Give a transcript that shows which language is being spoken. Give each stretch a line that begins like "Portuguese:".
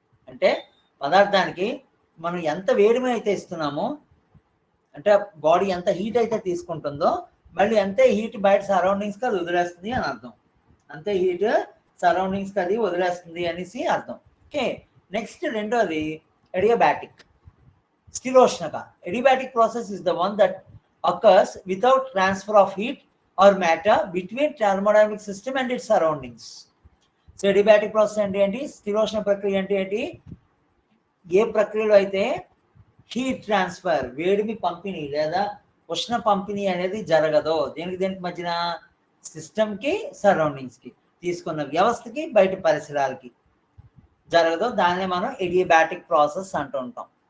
Telugu: అంటే పదార్థానికి మనం ఎంత వేడిమి అయితే ఇస్తున్నామో, అంటే బాడీ ఎంత హీట్ అయితే తీసుకుంటుందో మళ్ళీ అంతే హీట్ బయట సరౌండింగ్స్కి అది వదిలేస్తుంది అని అర్థం. అంతే హీట్ సరౌండింగ్స్కి అది వదిలేస్తుంది అనేసి అర్థం. ఓకే, నెక్స్ట్ రెండోది adiabatic, స్థిరోష్ణక.
English: Adiabatic process is the one that occurs without transfer of heat or matter between thermodynamic system and its surroundings.
Telugu: So adiabatic process అంటే ఏంటి, స్థిరోష్ణ ప్రక్రియ అంటే ఏంటి, ఏ ప్రక్రియలో అయితే హీట్ ట్రాన్స్ఫర్, వేడిమి పంపిణీ లేదా ఉష్ణ పంపిణీ అనేది జరగదో, దేనికి మధ్యన, సిస్టమ్కి సరౌండింగ్స్కి, తీసుకున్న వ్యవస్థకి బయట పరిసరాలకి జరగదో, దాన్నే మనం ఎడియాబాటిక్ ప్రాసెస్ అంటూ ఉంటాం.